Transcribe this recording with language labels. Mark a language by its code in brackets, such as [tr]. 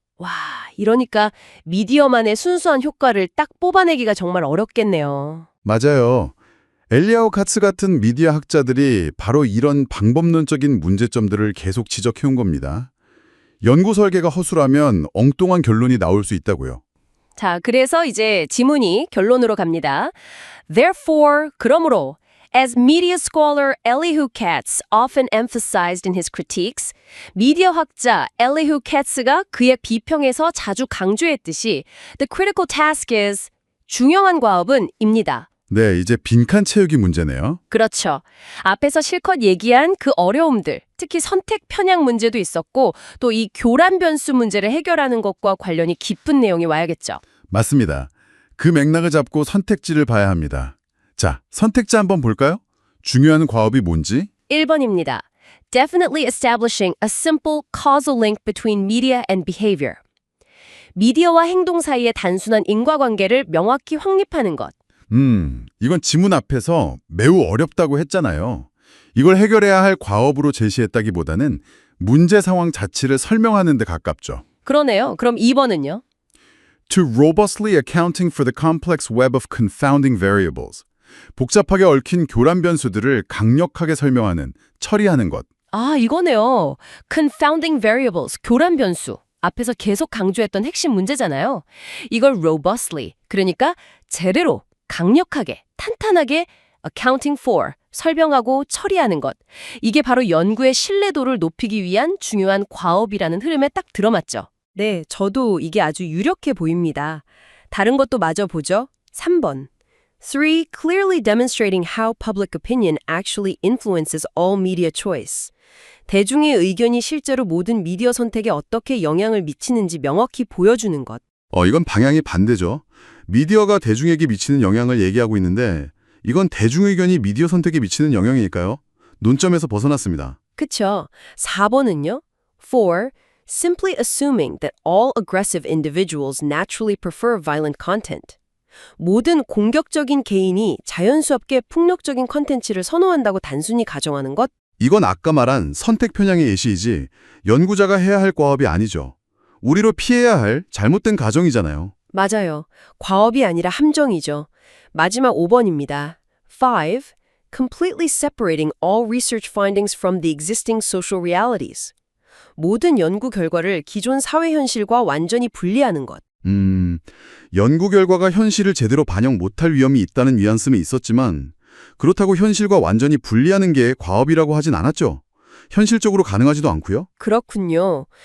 [ko] 와, 이러니까 미디어만의 순수한 효과를 딱 뽑아내기가 정말 어렵겠네요. 맞아요. 엘리아우 카츠 같은 미디어 학자들이 바로 이런 방법론적인 문제점들을 계속 지적해온 겁니다. 연구 설계가 허술하면 엉뚱한 결론이 나올 수 있다고요. 자, 그래서 이제 지문이 결론으로 갑니다. [en] Therefore, [ko] 그러므로, [en] as media scholar Elihu Katz often emphasized in his critiques, [ko] 미디어 학자 엘리후 카츠가 그의 비평에서 자주 강조했듯이 [en] the critical task is [ko] 중요한 과업은입니다. 네, 이제 빈칸 채우기 문제네요. 그렇죠. 앞에서 실컷 얘기한 그 어려움들, 특히 선택 편향 문제도 있었고 또 이 교란 변수 문제를 해결하는 것과 관련이 깊은 내용이 와야겠죠. 맞습니다. 그 맥락을 잡고 선택지를 봐야 합니다. 자, 선택지 한번 볼까요? 중요한 과업이 뭔지? 1번입니다. [en] Definitely establishing a simple causal link between media and behavior. [ko] 미디어와 행동 사이의 단순한 인과관계를 명확히 확립하는 것. 이건 지문 앞에서 매우 어렵다고 했잖아요. 이걸 해결해야 할 과업으로 제시했다기보다는 문제 상황 자체를 설명하는 데 가깝죠. 그러네요. 그럼 2번은요? [en] To robustly accounting for the complex web of confounding variables. [ko] 복잡하게 얽힌 교란 변수들을 강력하게 설명하는, 처리하는 것. 아, 이거네요. Confounding variables, 교란 변수. 앞에서 계속 강조했던 핵심 문제잖아요. 이걸 robustly, 그러니까 제대로, 강력하게, 탄탄하게 accounting for, 설명하고 처리하는 것. 이게 바로 연구의 신뢰도를 높이기 위한 중요한 과업이라는 흐름에 딱 들어맞죠. 네, 저도 이게 아주 유력해 보입니다. 다른 것도 마저 보죠. 3번. 3. [en] Clearly demonstrating how public opinion actually influences all media choice. [ko] 대중의 의견이 실제로 모든 미디어 선택에 어떻게 영향을 미치는지 명확히 보여주는 것. 이건 방향이 반대죠. 미디어가 대중에게 미치는 영향을 얘기하고 있는데 이건 대중의견이 미디어 선택에 미치는 영향이니까요. 논점에서 벗어났습니다. 그쵸. 4번은요? 4. [en] Simply assuming that all aggressive individuals naturally prefer violent content. [ko] 모든 공격적인 개인이 자연스럽게 폭력적인 컨텐츠를 선호한다고 단순히 가정하는 것? 이건 아까 말한 선택 편향의 예시이지 연구자가 해야 할 과업이 아니죠. 우리로 피해야 할 잘못된 가정이잖아요. 맞아요. 과업이 아니라 함정이죠. 마지막 5번입니다. 5. [en] Completely separating all research findings from the existing social realities. [ko] 모든 연구 결과를 기존 사회 현실과 완전히 분리하는 것. 연구 결과가 현실을 제대로 반영 못할 위험이 있다는 뉘앙스는 있었지만 그렇다고 현실과 완전히 분리하는 게 과업이라고 하진 않았죠. 현실적으로 가능하지도 않고요. 그렇군요.